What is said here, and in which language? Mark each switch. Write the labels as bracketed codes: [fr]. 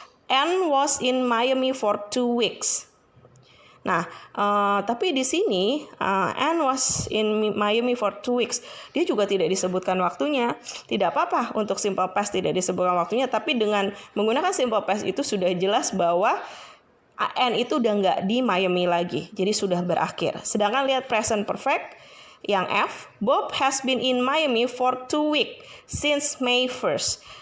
[en] Anne was in Miami for 2 weeks. [id] Nah, tapi di sini [en] Anne was in Miami for 2 weeks. [id] Dia juga tidak disebutkan waktunya. Tidak apa-apa untuk simple past tidak disebutkan waktunya, tapi dengan menggunakan simple past itu sudah jelas bahwa Anne itu udah nggak di Miami lagi. Jadi sudah berakhir. Sedangkan lihat present perfect yang F, [en] Bob has been in Miami for 2 weeks since May 1st.